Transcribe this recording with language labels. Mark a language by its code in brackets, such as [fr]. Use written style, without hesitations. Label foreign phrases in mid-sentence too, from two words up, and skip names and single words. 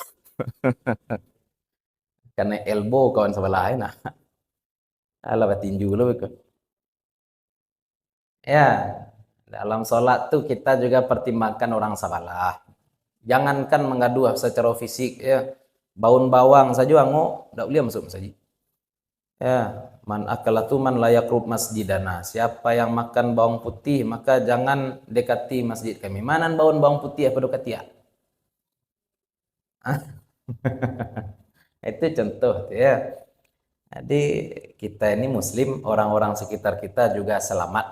[id] Karena elbow kawan sebelah lain. [min] Nah. Alah batinju lu. [id] Ya, dalam sholat tuh kita juga pertimbangkan orang salah. Jangankan mengadu secara fisik ya. [min] Baun bawang saja ango ndak boleh masuk masjid. [ar] Ya, من أكلت من لا يقرب مسجدنا. [id] Siapa yang makan bawang putih maka jangan dekati masjid kami. Manan bawang putih apa dekati ya? Itu contoh tuh ya. Jadi kita ini muslim, orang-orang sekitar kita juga selamat.